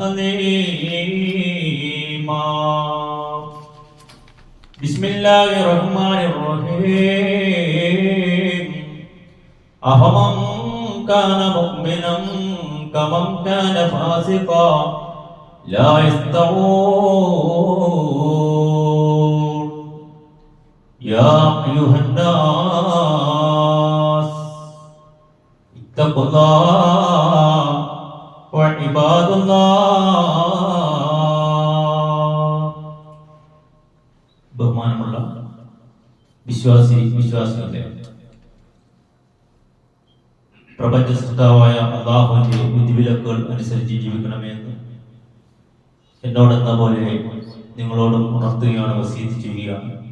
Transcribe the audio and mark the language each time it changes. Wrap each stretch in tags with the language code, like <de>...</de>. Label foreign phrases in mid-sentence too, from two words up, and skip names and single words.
<ar>عظيما بسم الله الرحمن الرحيم أفمن كان مؤمنا كمن كان فاسقا لا يستوون يا أيها الناس اتقوا الله وعباد</ar> <ml>الله ബഹുമാനമുള്ള വിശ്വാസികളെ പ്രപഞ്ച സൃഷ്ടാവായ അല്ലാഹുവിന്റെ വിധിവിലക്കുകൾ അനുസരിച്ച് ജീവിക്കണമെന്ന് എന്നോടെന്ന പോലെ നിങ്ങളോടും ഉണർത്തുകയാണ്, വസീയത്ത് ചെയ്യുകയാണ്.</ml>